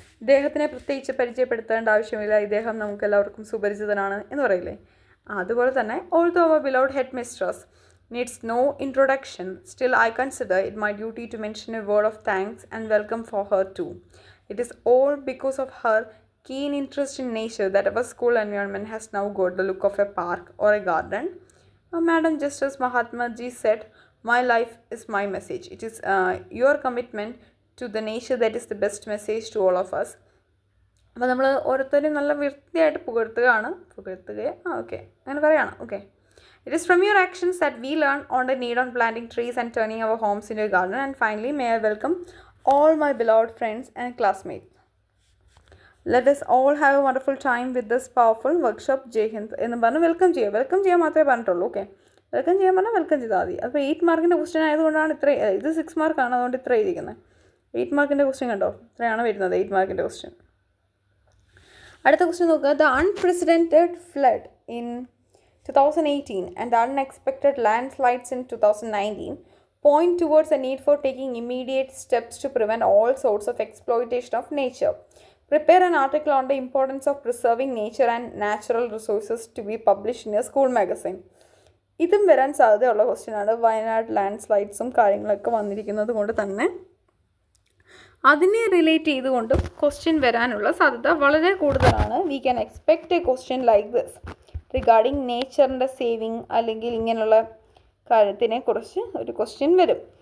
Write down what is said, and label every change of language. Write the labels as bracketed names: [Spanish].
[Malayalam] ഇദ്ദേഹത്തിനെ പ്രത്യേകിച്ച് പരിചയപ്പെടുത്തേണ്ട ആവശ്യമില്ല, ഇദ്ദേഹം നമുക്ക് എല്ലാവർക്കും സുപരിചിതനാണ് എന്ന് പറയില്ലേ. അതുപോലെ തന്നെ [English] although our beloved headmistress needs no introduction, still I consider it my duty to mention a word of thanks and welcome for her too. It is all because of her keen interest in nature that our school environment has now got the look of a park or a garden. Madam, just as Mahatma Ji said, my life is my message. It is your commitment to the nature that is the best message to all of us. [Malayalam] അപ്പോൾ നമ്മൾ ഓരോരുത്തരും നല്ല വൃത്തിയായിട്ട് പുകഴ്ത്തുകയാണ്. Okay, അങ്ങനെ പറയാണ്. [English] Okay, it is from your actions that we learn on the need on planting trees and turning our homes into a garden. And finally, may I welcome all my beloved friends and classmates. Let us all have a wonderful time with this powerful workshop. [Malayalam] Jai Hind എന്ന് പറഞ്ഞ് welcome ചെയ്യാൻ മാത്രമേ പറഞ്ഞിട്ടുള്ളൂ. Okay, welcome ചെയ്യാൻ പറഞ്ഞാൽ welcome ചെയ്താൽ മതി. അപ്പോൾ 8 മാർക്കിൻ്റെ ക്വസ്റ്റ്യൻ ആയതുകൊണ്ടാണ് ഇത് 6 മാർക്കാണ്, അതുകൊണ്ട് ഇത്ര എഴുതിയിരിക്കുന്നത്. 8 മാർക്കിൻ്റെ ക്വസ്റ്റ്യൻ കണ്ടോ, ഇത്രയാണ് വരുന്നത് 8 മാർക്കിൻ്റെ ക്വസ്റ്റ്യൻ. അടുത്ത ക്വസ്റ്റ്യൻ നോക്കുക. [English] The unprecedented flood in 2018 and the unexpected landslides in 2019 point towards a need for taking immediate steps to prevent all sorts of exploitation of nature. Prepare an article on the importance of preserving nature and natural resources to be published in a school magazine. [Malayalam] ഇതും വരാൻ സാധ്യതയുള്ള ക്വസ്റ്റ്യനാണ്. വയനാട് ലാൻഡ്സ്ലൈഡ്സും കാര്യങ്ങളൊക്കെ വന്നിരിക്കുന്നത് കൊണ്ട് തന്നെ അതിനെ relate ചെയ്തുകൊണ്ടും question വരാനുള്ള സാധ്യത വളരെ കൂടുതലാണ്. [English] we can expect a question like this regarding [Malayalam] നേച്ചറിൻ്റെ saving അല്ലെങ്കിൽ ഇങ്ങനെയുള്ള കാര്യത്തിനെ കുറിച്ച് ഒരു ക്വസ്റ്റ്യൻ വരും.